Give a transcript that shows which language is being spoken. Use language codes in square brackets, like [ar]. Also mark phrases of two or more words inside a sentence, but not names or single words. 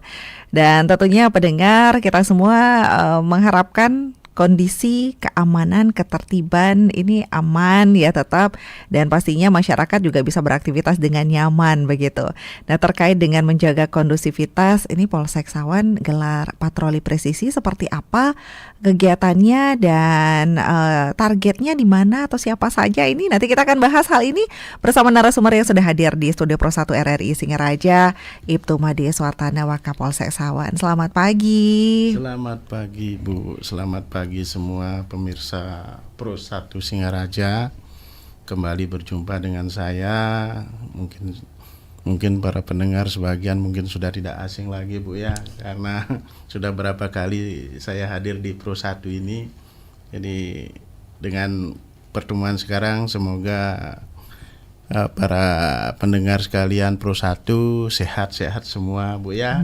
[id] Dan tentunya pendengar kita semua mengharapkan kondisi keamanan, ketertiban ini aman ya tetap, dan pastinya masyarakat juga bisa beraktivitas dengan nyaman begitu. Nah, terkait dengan menjaga kondusivitas, ini Polsek Sawan gelar patroli presisi, seperti apa kegiatannya dan targetnya di mana atau siapa saja, ini nanti kita akan bahas hal ini bersama narasumber yang sudah hadir di studio Pro 1 RRI Singaraja, Ibtu Made Suartana, Wakapolsek Sawan. Selamat pagi. Selamat pagi Bu, selamat pagi semua pemirsa Pro 1 Singaraja. Kembali berjumpa dengan saya. Mungkin para pendengar sebagian mungkin sudah tidak asing lagi Bu ya, karena sudah berapa kali saya hadir di Pro 1 ini. Jadi dengan pertemuan sekarang semoga para pendengar sekalian Pro 1 sehat-sehat semua Bu ya.